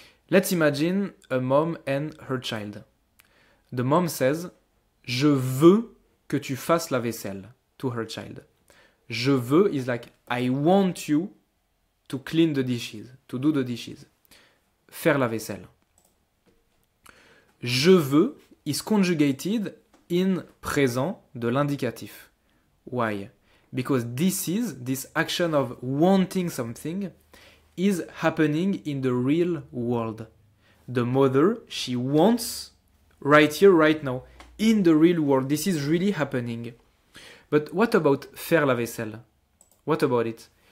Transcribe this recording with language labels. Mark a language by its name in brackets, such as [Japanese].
[English] Let's imagine a mom and her child. The mom says, je veux que tu fasses la vaisselle, to her child. Je veux is like, I want you to clean the dishes, to do the dishes. [French] Faire la vaisselle. [English] Je veux is conjugated in présent de l'indicatif. Why? Because this action of wanting something is happening in the real world. The mother, she wants right here, right now, in the real world. This is really happening. But what about faire la vaisselle? What about it?